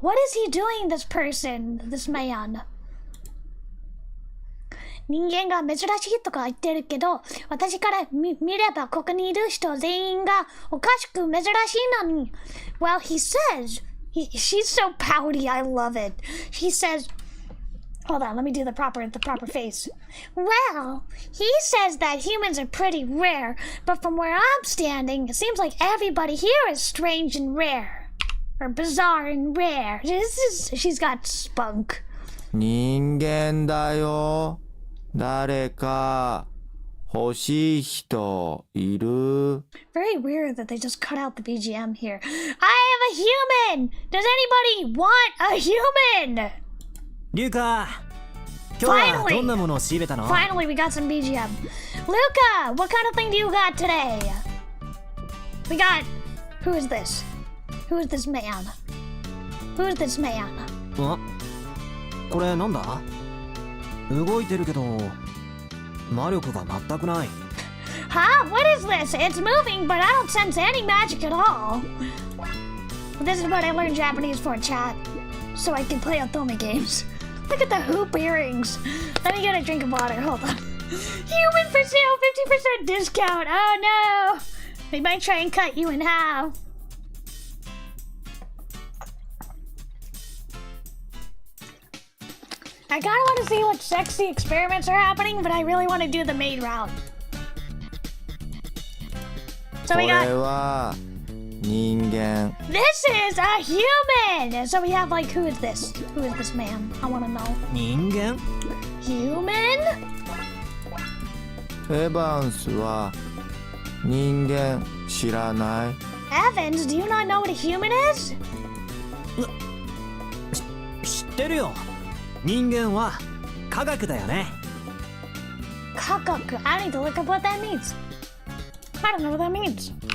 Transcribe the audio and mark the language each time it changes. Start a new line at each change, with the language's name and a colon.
English: What is he doing, this person, this man?
Japanese: 人間が珍しいとか言ってるけど、私から見ればここにいる人全員がおかしく珍しいのに。
English: Well, he says, she's so pouty, I love it. He says, hold on, let me do the proper face. Well, he says that humans are pretty rare, but from where I'm standing, it seems like everybody here is strange and rare. Or bizarre and rare. She's got spunk.
Japanese: 人間だよ。誰か欲しい人いる？
English: Very weird that they just cut out the BGM here. I am a human! Does anybody want a human?
Japanese: リュウカ、今日はどんなものを仕入れたの？
English: Finally, we got some BGM. Luca, what kind of thing do you got today? We got... Who is this? Who is this man? Who is this man?
Japanese: これなんだ？動いてるけど魔力が全くない。
English: Huh? What is this? It's moving, but I don't sense any magic at all. This is what I learned Japanese for, chat. So I can play otome games. Look at the hoop earrings. Let me get a drink of water. Hold on. Human for sale, 50% discount. Oh no. They might try and cut you in half. I kinda want to see what sexy experiments are happening, but I really want to do the maid route. So we got...
Japanese: これは人間。
English: This is a human! So we have like, who is this? Who is this man? I want to know.
Japanese: 人間？
English: Human?
Japanese: エヴァンスは人間知らない？
English: Evans, do you not know what a human is?
Japanese: 知ってるよ。人間は科学だよね。 Kakaku.
English: I need to look up what that means. I don't know what that means.